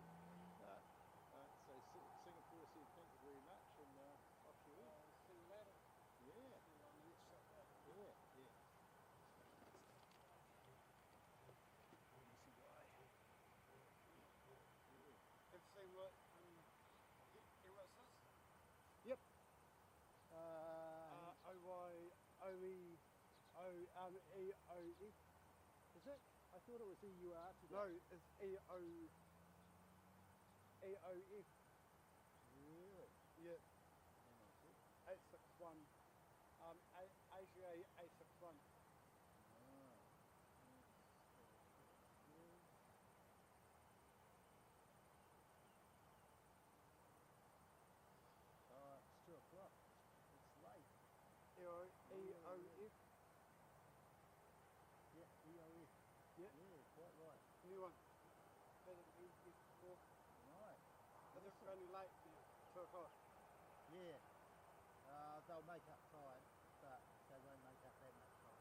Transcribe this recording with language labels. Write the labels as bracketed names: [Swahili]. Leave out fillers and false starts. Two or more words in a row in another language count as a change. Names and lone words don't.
[English] So Singapore said thank you very much, and off you went. See you later. Yeah. See you on the next shot. Yeah, yeah. Have you seen what Emirates is? Yep. O-Y-O-E-O-M-E-O-F. Is it? I thought it was EUR today. No, it's E-O-E-O-F. Really? Yeah, Hang on a sec. 861. AGA 861. It's 2 o'clock. It's late. E-O-F. Yeah, EOF. Yeah, Yeah, quite right. new one. Hasn't been here before. Right. But they're running late now. 2 o'clock. Yeah. They'll make up time, but they won't make up that much time.